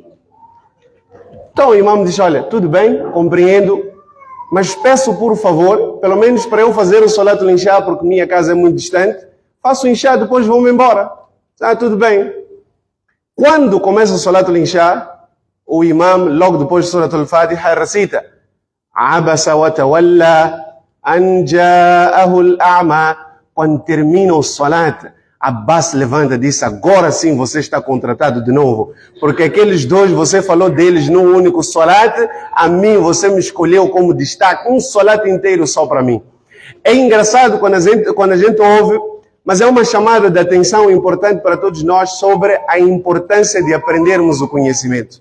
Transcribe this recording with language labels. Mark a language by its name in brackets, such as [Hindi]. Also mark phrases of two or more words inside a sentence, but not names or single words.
[Portuguese] Então o imam diz, olha, tudo bem, compreendo, mas peço por favor, pelo menos para eu fazer o Salatul Isha, porque minha casa é muito distante, faço o Isha, depois vou-me embora. Tudo bem. Quando começa o Salatul Isha, o imam, logo depois do Suratul Fatiha, recita [Arabic] عبس وتولى أن جاءه الأعمى. [Portuguese] Quando termina o Salat, Abbas levanta e diz, agora sim você está contratado de novo, porque aqueles 2, você falou deles num único Salat, a mim você me escolheu como destaque, um Salat inteiro só para mim. É engraçado quando a gente ouve, mas é uma chamada de atenção importante para todos nós sobre a importância de aprendermos o conhecimento.